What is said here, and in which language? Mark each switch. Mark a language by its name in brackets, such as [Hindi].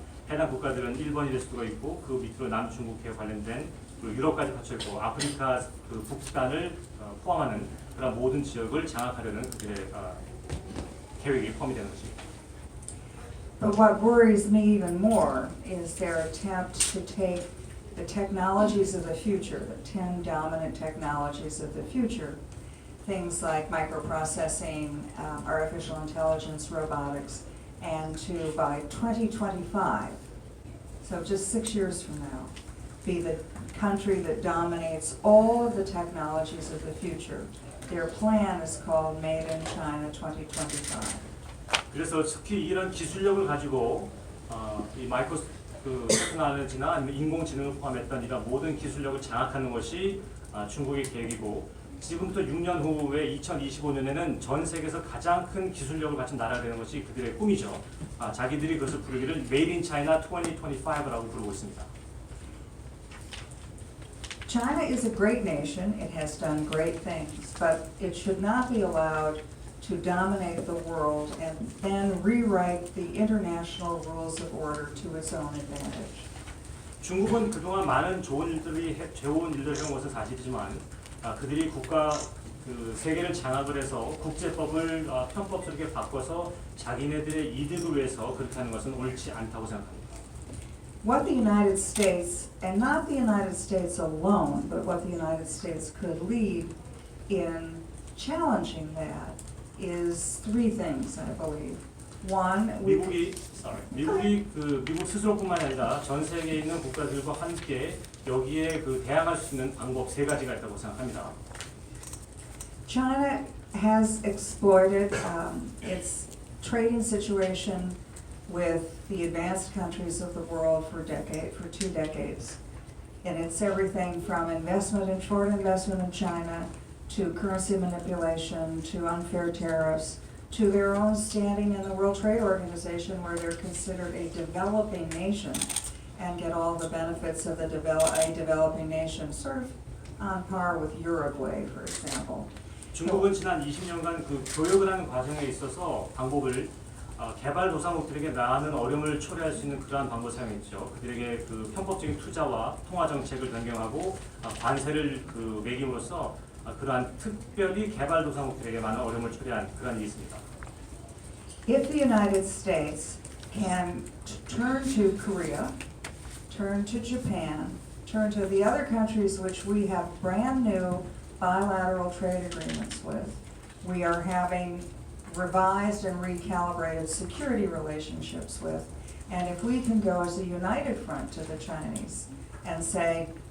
[Korean] 해당 국가들은 일본이 될 수도 있고 그 밑으로 남중국해 관련된 그 유럽까지 갖춰 있고 아프리카 그 북단을 포함하는 그런 모든 지역을 장악하려는 그들의 계획이 포함이 되는 것입니다. [English] But what worries me even more is their attempt to take the technologies of the future, the 10 dominant technologies of the future, things like microprocessing, artificial intelligence, robotics, and to, by 2025, so just 6 years from now, be the country that dominates all of the technologies of the future. Their plan is called Made in China 2025. [Korean] 그래서 특히 이런 기술력을 가지고 이 테크놀로지나 아니면 인공지능을 포함했던 이런 모든 기술력을 장악하는 것이 중국의 계획이고 지금부터 6년 후에 2025년에는 전 세계에서 가장 큰 기술력을 갖춘 나라가 되는 것이 그들의 꿈이죠. 자기들이 그것을 부르기를 Made in China 2025라고 부르고 있습니다. [English] China is a great nation. It has done great things, but it should not be allowed to dominate the world and then rewrite the international rules of order to its own advantage. [Korean] 중국은 그동안 많은 좋은 일들을 해온 것은 사실이지만 그들이 세계를 장악을 해서 국제법을 편법스럽게 바꿔서 자기네들의 이득을 위해서 그렇게 하는 것은 옳지 않다고 생각합니다. [English] What the United States, and not the United States alone, but what the United States could lead in challenging that is three things, I believe. One, [Korean] 미국이 미국 스스로뿐만 아니라 전 세계에 있는 국가들과 함께 여기에 대항할 수 있는 방법 3가지가 있다고 생각합니다. [English] China has exploited its trading situation with the advanced countries of the world for 2 decades. And it's everything from short investment in China, to currency manipulation, to unfair tariffs, to their own standing in the World Trade Organization where they're considered a developing nation and get all the benefits of a developing nation, sort of on par with Uruguay, for example. [Korean] 중국은 지난 20년간 교육을 하는 과정에 있어서 방법을 개발도상국들에게 많은 어려움을 초래할 수 있는 그러한 방법을 사용했죠. 그들에게 편법적인 투자와 통화 정책을 변경하고 관세를 매김으로써 그러한 특별히 개발도상국들에게 많은 어려움을 초래한 그러한 일이 있습니다. [English] If the United States can turn to Korea, turn to Japan, turn to the other countries which we have brand new bilateral trade agreements with, we are having revised and recalibrated security relationships with, and if we can go as a united front to the Chinese and say,